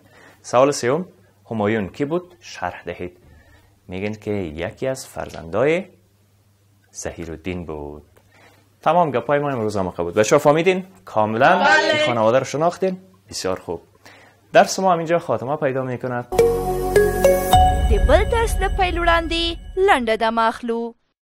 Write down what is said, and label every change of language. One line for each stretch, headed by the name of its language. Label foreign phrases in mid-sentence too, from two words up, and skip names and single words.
Persian: سوال سوم، همایون کی بود؟ شرح دهید. میگن که یکی از فرزندای ظهیرالدین بود. تمام گپای ما امروز هم بود. بچه‌ها فهمیدین؟ کاملا این خانواده رو شناختین؟ بسیار خوب. درس ما همینجا خاتمه پیدا میکند.
Pashto: د بل درس د پیل وړاندې لنډه دمه اخلو.